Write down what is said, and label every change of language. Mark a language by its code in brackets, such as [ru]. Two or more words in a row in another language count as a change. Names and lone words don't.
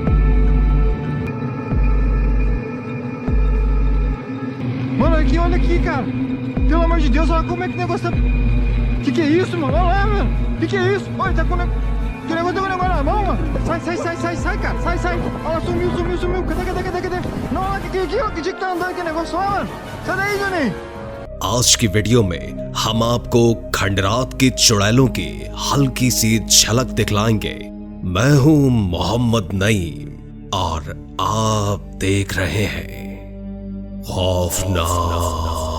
[pt] Mano, olha aqui, cara. Pelo amor de Deus, olha como é que o negócio tá... Que é isso, mano? Olha lá, mano. Que é isso? Olha, tá com... Que negócio tá com o negócio na mão, mano. Sai, cara. Sai. Olha lá, sumiu. Cadê? Não, olha que tá andando aquele negócio, ó, mano. Sai daí, Johnny. [hi] आज की वीडियो में हम आपको खंडरात की चुड़ैलों की हल्की सी झलक दिखलाएंगे। मैं हूं मोहम्मद नईम और आप देख रहे हैं खौफनाक।